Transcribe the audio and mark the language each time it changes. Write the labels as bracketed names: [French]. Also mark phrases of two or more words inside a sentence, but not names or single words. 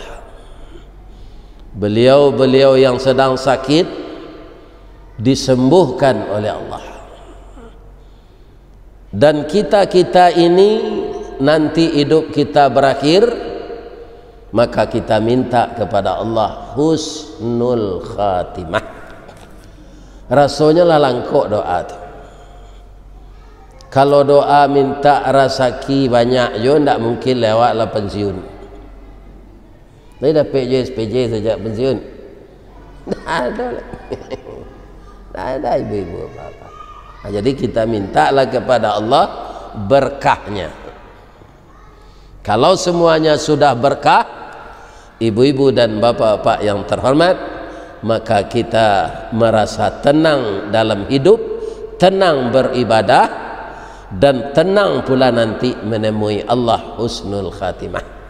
[Indonesian] Beliau-beliau yang sedang sakit disembuhkan oleh Allah. Dan kita-kita ini nanti hidup kita berakhir, maka kita minta kepada Allah [Arabic] حسن الخاتمة. [Minangkabau] Rasanya lah langkok doa tu. Kalau doa minta rezeki banyak jo, ndak mungkin lewatlah pensiun. [Indonesian] Tapi dah PJ sejak pensiun. Ada. Ada ibu-ibu apa-apa. Nah, jadi kita mintalah kepada Allah berkahnya. Kalau semuanya sudah berkah, ibu-ibu dan bapak-bapak yang terhormat, maka kita merasa tenang dalam hidup, tenang beribadah, dan tenang pula nanti menemui Allah [Arabic] حسن الخاتمة.